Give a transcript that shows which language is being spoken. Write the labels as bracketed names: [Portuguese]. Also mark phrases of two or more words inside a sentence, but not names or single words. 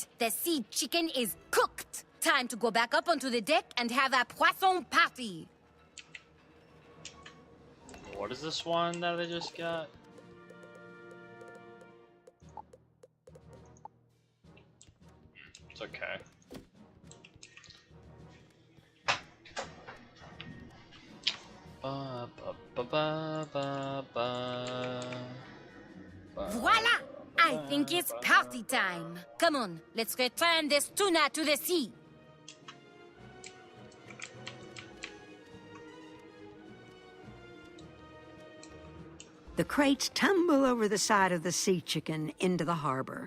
[English] The sea chicken is cooked! Time to go back up onto the deck and have a poisson party! What is this one that I just got? It's okay. Ba, ba, ba, ba, ba, ba. Voila! I think it's party time! Come on, let's return this tuna to the sea! The crates tumble over the side of the sea chicken into the harbor.